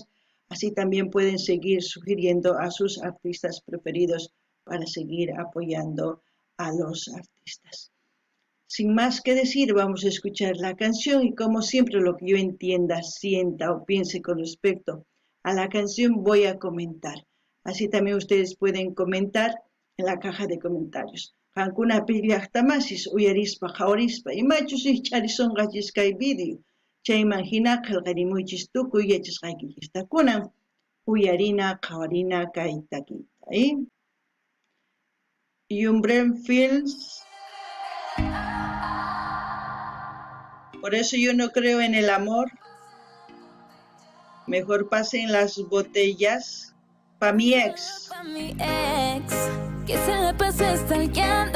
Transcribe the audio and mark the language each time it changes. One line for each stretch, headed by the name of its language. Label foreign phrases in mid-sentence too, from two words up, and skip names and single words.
Spanish: Así también pueden seguir sugiriendo a sus artistas preferidos para seguir apoyando a los artistas. Sin más que decir, vamos a escuchar la canción y como siempre lo que yo entienda, sienta o piense con respecto a la canción voy a comentar. Así también ustedes pueden comentar en la caja de comentarios.
Quechua: Qankuna pillaqtamasis uyarispa qhawarispa imachus charisonqachis kay video. Chayman hina qillqarimuychis tukuy yachasqaykichista kunan uyarina qhawarina kay takiyta.
Spanish: Yumbren Films. Por eso yo no creo en el amor. Mejor pasen las botellas pa' mi ex. Pa' mi ex, que se la pasa stalkeando.